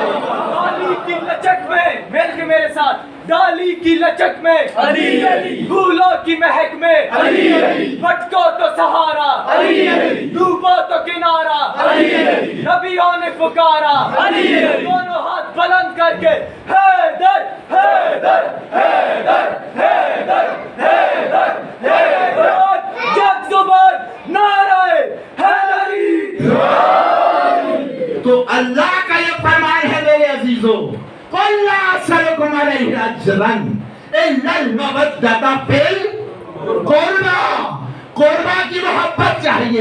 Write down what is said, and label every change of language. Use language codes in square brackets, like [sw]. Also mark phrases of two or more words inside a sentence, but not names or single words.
[ur] ڈالی کی لچک میں، مل کے میرے ساتھ، ڈالی کی لچک میں علی علی، پھولوں کی مہک میں علی علی، بھٹکو تو سہارا علی علی، ڈوبو تو کنارا علی علی، نبیوں نے پکارا علی علی، دونوں ہاتھ بلند کر کے حیدر حیدر حیدر حیدر حیدر حیدر، یک زبان نعرہ حیدری۔ تو اللہ کا یہ فرمان ہے میرے عزیزو، [ar] قل لا اسألكم علیہ اجرا الا المودۃ فی القربى، [ur] قربہ کی محبت چاہیے۔